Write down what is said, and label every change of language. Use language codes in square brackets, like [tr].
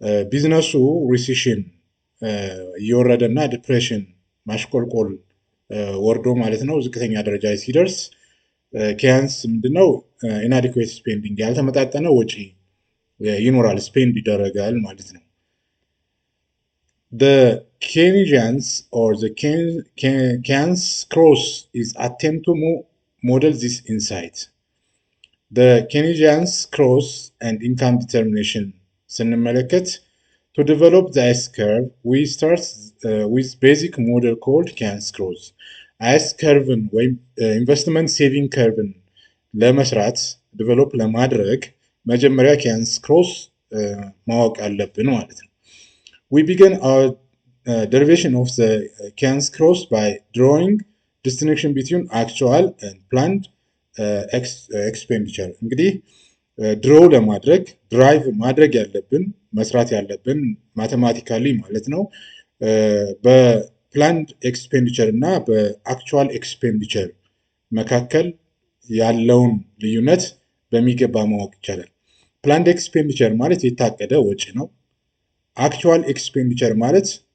[am] ቢዝነሱ ሪሴሽን እየወረደ እና ዲፕሬሽን ማሽቆልቆል ወርዶ ማለት ነው ዝቅተኛ ደረጃ ላይ ሲደርስ ኪያንስ ምንድነው [en] inadequate spending [am] ያልተመጣጠነ ወጪ ይኖራል ስፔንድ ይደረጋል ማለት ነው። [en] the Keynesians or the Keynes cross is attempt to model this insight. the Keynesians cross and income determination [am] ስንመለከት [en] to develop the S curve we start with basic model called Keynes cross. S curve [am] ወይም ኢንቨስትመንት ሴቪንግ ከርቭን ለመስራት ዲቨሎፕ ለማድረግ መጀመሪያ [en] Keynes cross [am] ማወቅ አለብን ማለት ነው። [en] we begin our derivation of the Keynes cross by drawing distinction between actual and planned expenditure. [am] እንግዲህ ድሮው ለማድረግ ድራይቭ ማድረግ ያለብን መስራት ያለብን ማቴማቲካሊ ማለት ነው በፕላንድ ኤክስፔንዲቸር እና በአክቹዋል ኤክስፔንዲቸር መካከል ያለውን ልዩነት በሚገባ ማወቅ ይቻላል። ፕላንድ ኤክስፔንዲቸር ማለት የታቀደ ወጪ ነው። አክቹዋል ኤክስፔንዲቸር ማለት